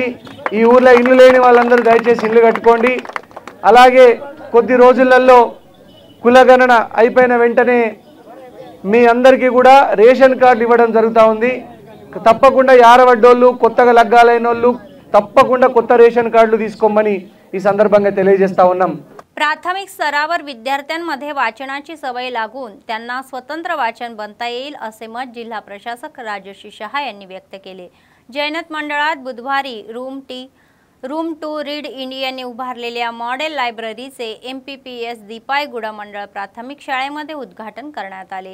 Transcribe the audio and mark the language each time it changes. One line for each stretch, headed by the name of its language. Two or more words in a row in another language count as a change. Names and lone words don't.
Telugu: ఈ ఊర్లో ఇల్లు లేని వాళ్ళందరూ దయచేసి ఇల్లు కట్టుకోండి. అలాగే కొద్ది రోజులలో కులగణన అయిపోయిన వెంటనే మీ అందరికీ కూడా రేషన్ కార్డు ఇవ్వడం జరుగుతూ ఉంది. తప్పకుండా యారవడ్డోళ్ళు కొత్తగా లగ్గాలైన వాళ్ళు तप्पकुंडा కొత్త రేషన్ కార్డులు తీసుకోమని ఈ సందర్భంగా తెలియజేస్తా ఉన్నాం.
Marathi: प्राथमिक स्तरावर विद्यार्थ्यांमध्ये वाचनाची सवय लागून त्यांना स्वतंत्र वाचन बनता येईल असे मत जिल्हा प्रशासक राजश्री शहा यांनी व्यक्त केले. जैनत मंडळात बुधवारी रूम टू रीड इंडियाने उभारलेल्या मॉडेल लायब्ररीचे MPPS दीपायगुडा मंडळ प्राथमिक शाळेमध्ये उद्घाटन करण्यात आले.